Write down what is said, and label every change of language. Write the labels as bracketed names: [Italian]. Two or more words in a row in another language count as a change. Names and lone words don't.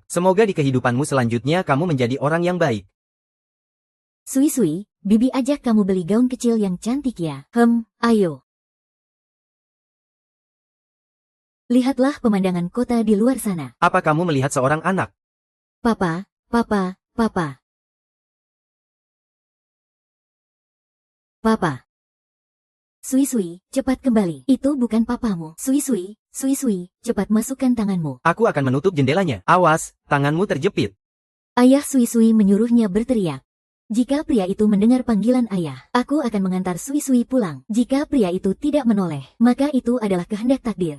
[Indonesian] Semoga di kehidupanmu selanjutnya kamu menjadi orang yang baik. Sui, Bibi ajak kamu beli gaun kecil yang cantik ya. Ayo. Lihatlah pemandangan kota di luar sana. Apa kamu melihat seorang anak? Papa. Papa. Sui, cepat kembali. Itu bukan papamu. Sui, cepat masukkan tanganmu. Aku akan menutup jendelanya. Awas, tanganmu terjepit. Ayah Sui mennyuruhnya berteriak. Jika pria itu mendengar panggilan ayah, aku akan mengantar Sui pulang. Jika pria itu tidak menoleh, maka itu adalah kehendak takdir.